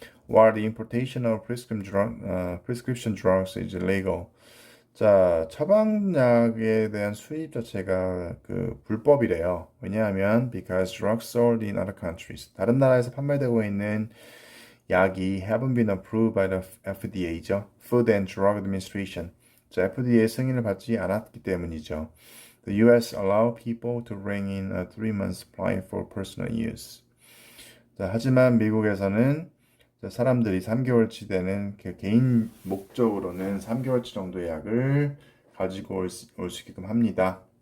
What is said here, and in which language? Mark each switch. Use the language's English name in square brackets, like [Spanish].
[English] While the importation of prescription drugs is illegal. [Korean] 자, 처방약에 대한 수입 자체가 그 불법이래요. 왜냐하면 [English] because drugs sold in other countries. [Korean] 다른 나라에서 판매되고 있는 약이 [English] haven't been approved by the FDA죠. Food and Drug Administration. [Korean] 자, FDA 승인을 받지 않았기 때문이죠. [English] The US allow people to bring in a 3-month supply for personal use. [Korean] 자, 하지만 미국에서는 사람들이 3개월치 되는 그 개인 목적으로는 3개월치 정도의 약을 가지고 올 수 있게끔 합니다.